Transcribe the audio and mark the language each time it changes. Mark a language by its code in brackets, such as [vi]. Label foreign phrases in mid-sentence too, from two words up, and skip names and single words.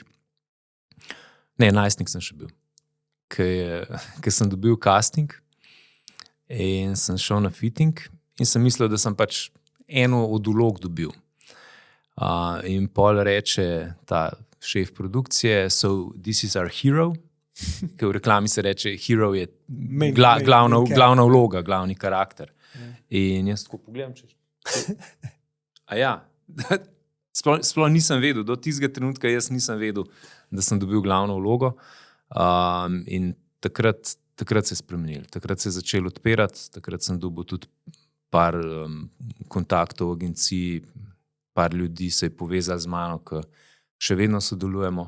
[sl] Ne, najstnik sem še bil. Ker sem dobil casting in sem šel na fitting in sem mislil, da sem pač eno od vlog dobil. In pol reče ta šef produkcije, [en] so this is our hero, [sl] ker v reklami se reče, hero je glavna vloga, glavni karakter. In jaz tako pogledam, sploh nisem vedel, do tistega trenutka jaz nisem vedel, da sem dobil glavno vlogo. In takrat se je spremenil, takrat se je začel odpirati, takrat sem dobil tudi par kontaktov v agenciji, par ljudi se je povezali z mano, ki še vedno sodelujemo.